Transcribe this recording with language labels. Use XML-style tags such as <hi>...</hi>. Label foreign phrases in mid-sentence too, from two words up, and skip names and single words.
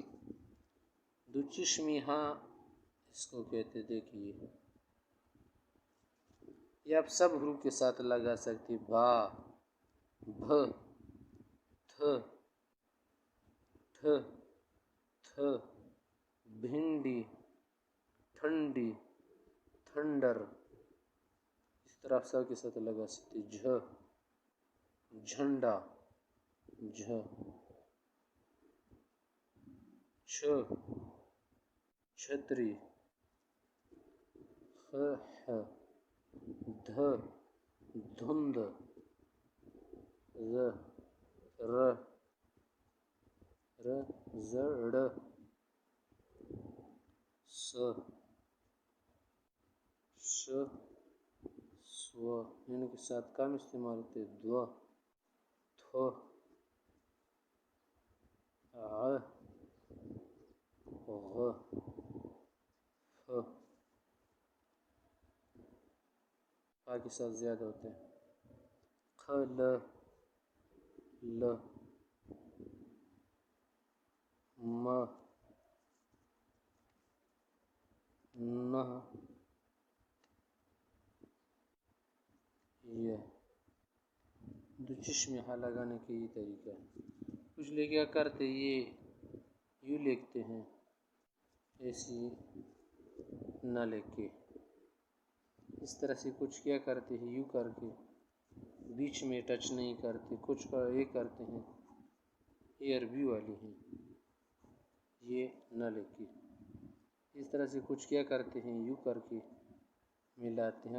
<ur>دو چشمی ہاں اس کو کہتے، دیکھیے یہ آپ سب حروف کے ساتھ لگا سکتے، با، بھ، تھ، ٹھ، تھ، بھنڈی، ٹھنڈی، تھنڈر، اس طرح آپ سب کے ساتھ لگا سکتے، جھ، جھنڈا، جھ، چھ، چھتری، خ، ح، دھ، دھند، ذ، ر، ر، ز، ڑ، س، ش، سو، ان کے ساتھ کم استعمال ہوتے، دو، تھو، ع، غ، ف، پا کے ساتھ زیادہ ہوتے ہیں، کھ، ل، ل، م، نہ، یہ دو چشمی ہاں لگانے کے یہ طریقہ ہے۔ کچھ لوگ کیا کرتے، یہ یوں لکھتے ہیں، ایسی نہ لکھ کے، اس طرح سے کچھ کیا کرتے ہیں، یوں کر کے بیچ میں ٹچ نہیں کرتے، کچھ یہ کرتے ہیں، یہ عربی والی ہیں، یہ نہ لکھ کے، اس طرح سے کچھ کیا کرتے ہیں، یوں کر کے ملاتے ہیں۔</ur>